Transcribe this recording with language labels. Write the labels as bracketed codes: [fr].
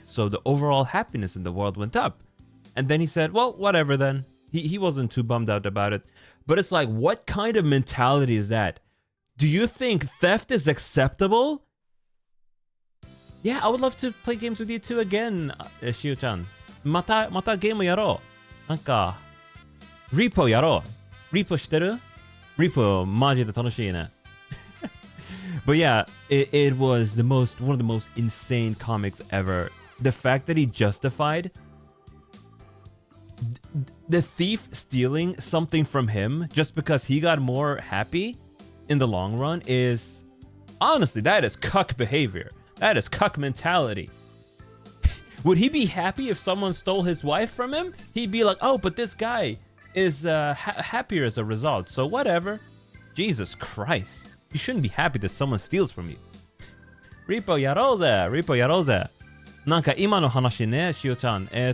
[en] So the overall happiness in the world went up. And then he said, well, whatever then. He wasn't too bummed out about it. But it's like, what kind of mentality is that? Do you think theft is acceptable? Yeah, I would love to play games with you too again, Shio-chan. [ja] またゲームやろう。なんか、Repo やろう。 Repo 知ってる？ Repo マジで楽しいね。 [en] But yeah, it was one of the most insane comics ever. The fact that he justified the thief stealing something from him just because he got more happy in the long run is, honestly, that is cuck behavior. That is cuck mentality. Would he be happy if someone stole his wife from him? He'd be like, oh, but this guy is happier as a result, so whatever. Jesus Christ. You shouldn't be happy that someone steals from you. [ja] Repo やろうぜ Repo やろうぜなんか今の話ね、しおちゃん。